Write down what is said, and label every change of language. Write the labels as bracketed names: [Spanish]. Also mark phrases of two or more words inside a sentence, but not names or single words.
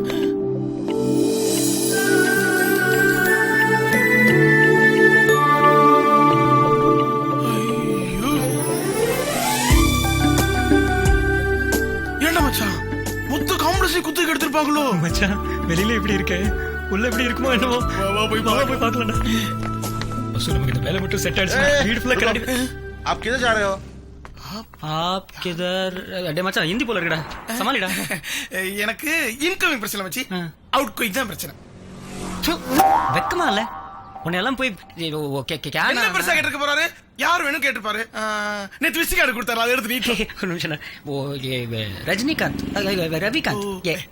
[Tamil] ஏண்டா மச்சான், மொத்த காம்படிஷன் குத்துக்கு எடுத்திருப்பாங்களோ? மச்சான் வெளியில எப்படி இருக்க, உள்ள எப்படி இருக்குமோ என்னமோ. வா போய் பார்க்கலாம்டா. பசு நமக்கு இந்த வேலை மட்டும் செட் ஆயிடுச்சு. வீடு ஃபுல்லா கண்ணாடி. [Hindi] आप किधर जा रहे हो? आप किधर? [Tamil] டேய் மச்சான் ஹிந்தி போல இருக்குடா, சமாளிடா. எனக்கு இன்கமிங் பிரச்சனை வச்சு, அவுட் கோயிங் தான் பிரச்சனை. வெக்கமா இல்ல உன்னை எல்லாம் போய் என்ன பெருசா கேட்டிருக்க போறாரு? யார் வேணும் கேட்டுப்பாரு. நேத்து விசிட் கார்டு கொடுத்தாரு, அதை எடுத்து நீட்டு. ஒரு நிமிஷம். ஓ ரஜினிகாந்த், ரவிகாந்த்.